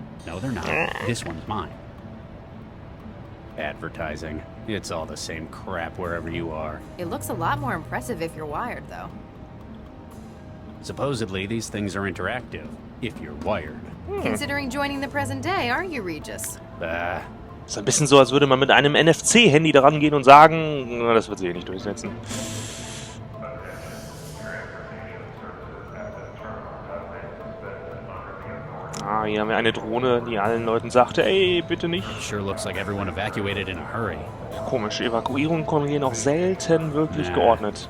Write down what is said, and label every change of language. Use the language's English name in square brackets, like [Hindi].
[English] No, they're not. This one's mine. Advertising. It's all the same crap wherever you are. It looks a lot more impressive if you're wired, though. Supposedly, these things are interactive, if you're wired. Considering joining the present day, aren't you, Regis? [German] Ist ein bisschen so, als würde man mit einem NFC-Handy daran gehen und sagen, na, das wird sich eh nicht durchsetzen. Ah, hier haben wir eine Drohne, die allen Leuten sagte, ey, bitte nicht. [English] Sure looks like everyone evacuated in a hurry. [German] Komisch, Evakuierungen gehen auch selten wirklich geordnet